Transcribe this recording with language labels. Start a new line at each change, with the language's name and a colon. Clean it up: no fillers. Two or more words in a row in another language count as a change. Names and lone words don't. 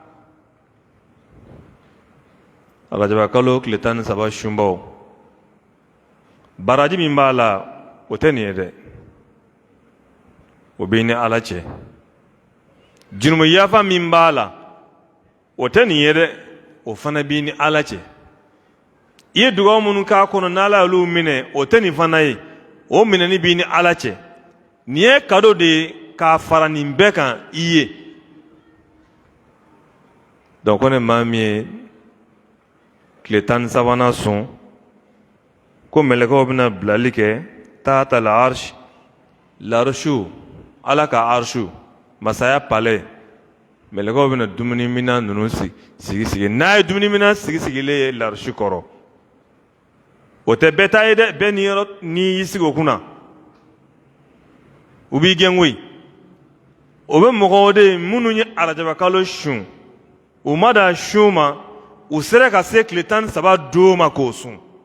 Bambara: rajaba kalo tile 13 sunbaw baraji min b'a la o tɛ nin ye dɛ o b'i ni Ala cɛ jurumu yafa min b'a la o tɛ nin ye dɛ o fana b'i ni Ala cɛ i ye dugawu minnu k'a kɔnɔ n'Ala y'olu minɛ o tɛ nin fana ye o minɛni b'i ni Ala cɛ nin ye cadeau de ye k'a fara nin bɛɛ kan i ye donc ko ne maa min ye tile 13 sun ko mɛlɛkɛw bɛna bilali kɛ
Arabic: تحت العرش
Bambara: l'arshu Ala ka arshu masaya palais mɛlɛkɛw bɛna dumuni minan ninnu sigi n'a ye dumuni minan sigilen ye l'arshi kɔrɔ o tɛ bɛɛ ta ye dɛ bɛɛ n'i y'i sigi o kunna u b'i gɛn koyi o bɛ mɔgɔw de minnu ye arajaba kalo sun u ma dan sun ma u sera ka se tile 13 don ma k'o sun